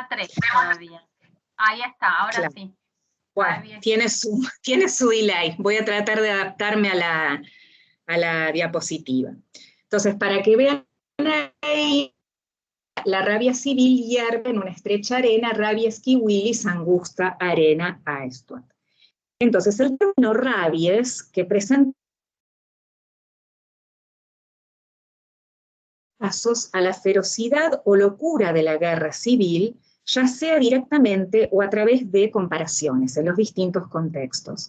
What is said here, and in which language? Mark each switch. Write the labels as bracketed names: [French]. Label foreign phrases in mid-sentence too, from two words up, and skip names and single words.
[Spanish] la 3 todavía. Ahí está, ahora claro. sí. Bueno, tiene su delay. Voy a tratar de adaptarme a la diapositiva. Entonces, para que vean ahí, la rabia civil hierve en una estrecha arena, [Latin] rabies qui willis, angusta, arena, aestuat. [Spanish] Entonces, el término rabies, que presenta pasos a la ferocidad o locura de la guerra civil, ya sea directamente o a través de comparaciones en los distintos contextos.